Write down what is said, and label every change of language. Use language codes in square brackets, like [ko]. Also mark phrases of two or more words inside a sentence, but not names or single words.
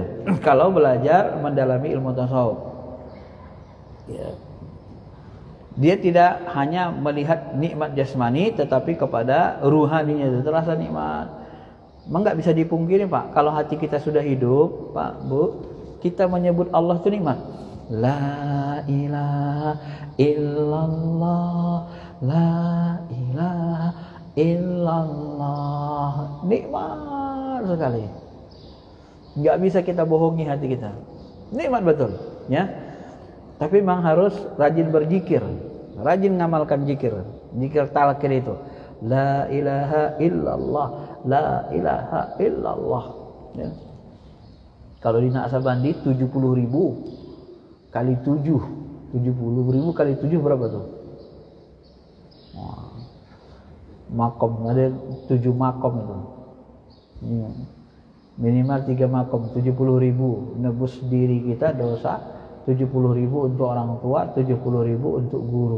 [id] Kalau belajar mendalami ilmu tasawuf, ya, dia tidak hanya melihat nikmat jasmani, tetapi kepada ruhaninya itu terasa nikmat. Memang nggak bisa dipungkiri, Pak. Kalau hati kita sudah hidup, Pak, Bu, kita menyebut Allah itu nikmat. [ar] لا إله إلا الله، لا إله إلا الله. [id] Nikmat sekali. Nggak bisa kita bohongi hati kita. Nikmat betul, ya. Tapi memang harus rajin berzikir, rajin ngamalkan zikir, zikir talqin itu. [ar] لا إله إلا الله، لا إله إلا الله. [id] Ya. Kalau di Naksabandi 70.000 kali 7, 70.000 kali 7 berapa tuh? Wah. Makom, ada 7 makom itu. Ya. Minimal 3 makom, 70.000 nebus diri kita dosa, 70.000 untuk orang tua, 70.000 untuk guru.